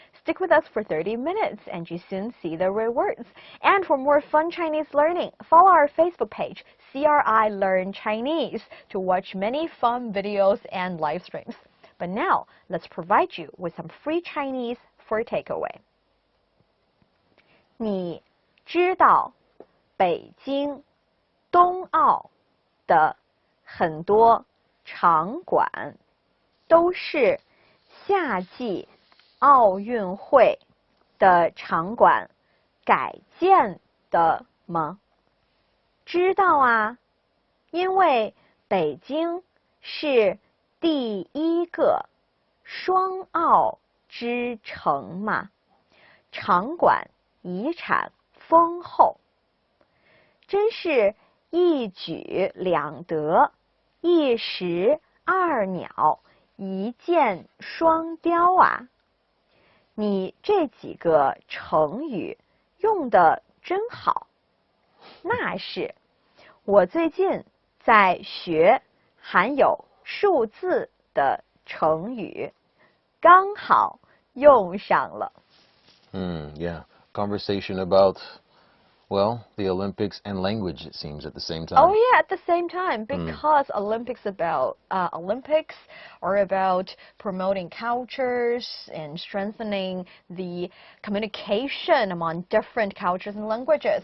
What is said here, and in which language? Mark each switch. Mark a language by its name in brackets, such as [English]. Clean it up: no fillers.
[English] Stick with us for 30 minutes and you soon see the rewards. And for more fun Chinese learning, follow our Facebook page, CRI Learn Chinese, to watch many fun videos and live streams. But now, let's provide you with some free Chinese for takeaway. [Chinese] 你知道北京冬奥的很多场馆都是夏季奥运会的场馆改建的吗？知道啊，因为北京是第一个双奥之城嘛，场馆遗产丰厚，真是一举两得，一石二鸟，一箭双雕啊！你这几个成语用得真好。那是，我最近在学含有数字的成语，刚好用上了。 [English] Yeah. Conversation about, well, the Olympics and language, it seems, at the same time. Oh, yeah, at the same time, because Olympics are about promoting cultures and strengthening the communication among different cultures and languages.